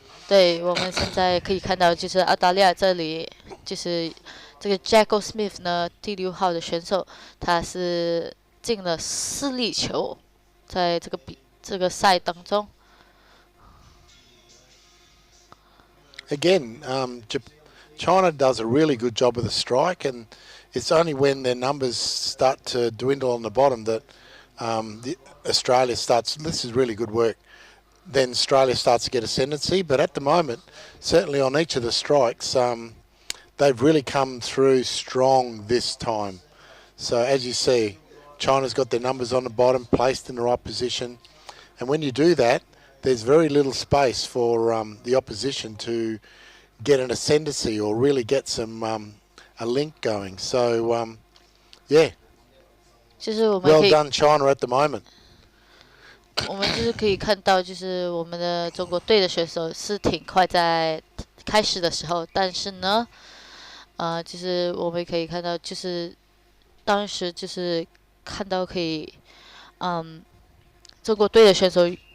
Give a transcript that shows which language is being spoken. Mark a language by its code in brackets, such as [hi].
[zh] 对，我们现在可以看到，就是澳大利亚这里，就是这个 Jacko Smith 呢，第6号的选手，他是进了4粒球，在这个赛当中。 [en] again, China does a really good job with the strike, and it's only when their numbers start to dwindle on the bottom that Australia starts. This is really good work. Then Australia starts to get ascendancy, but at the moment, certainly on each of the strikes, they've really come through strong this time. So as you see, China's got their numbers on the bottom, placed in the right position, and when you do that, there's very little space for the opposition to get an ascendancy or really get some a link going. So yeah, [zh] 就是我们 [en] well [zh] 可以 [en] done China at the moment. [zh] 我们就是可以看到，就是我们的中国队的选手是挺快在开始的时候，但是呢，就是我们可以看到，就是当时就是看到可以，中国队的选手